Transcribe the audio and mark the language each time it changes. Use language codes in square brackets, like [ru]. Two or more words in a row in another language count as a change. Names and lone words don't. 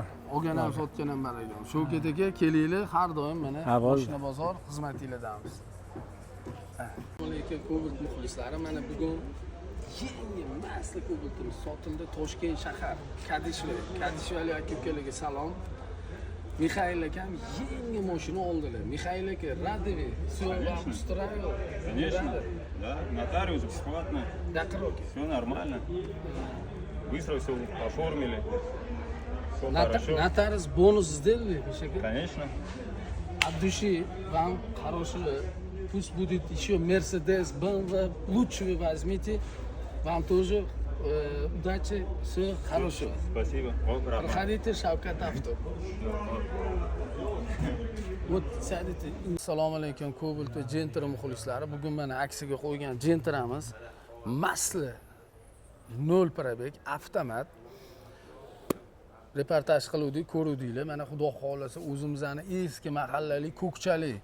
[uz] Olgan ham sotgan ham baraka. Shavkat aka, kelinglar, har doim mana mashina bozor xizmatinglardamiz. Assalomu alaykum Cobalt muxlislari. Mana bugun yangi masli Cobaltimiz sotildi. Toshkent shahar Kadishvali aka-ukalarga salom. Mixail akam yangi mashina oldilar. Mixail aka, Radovi, [ru] все вам устраивает? Конечно. Да, нотариус бесплатно. Все нормально. Быстро все оформили. Все хорошо. Нотариус бонус сделали, Мишака? Конечно. От души вам хорошего. Пусть будет еще Mercedes, BMW, лучше вы возьмите. Вам тоже удачи, все хорошего. Спасибо. Проходите Shavkat Avto. Вот сядете. [uz] Assalomu alaykum Cobalt va Gentra muxlislari. Bugun mana aksiyaga qo'ygan Gentramiz masli 0 probeg avtomat. Reportaj qiluvdik, ko'ruvdinglar. Mana xudo xolasa o'zimizning eski mahallalik ko'kchalik.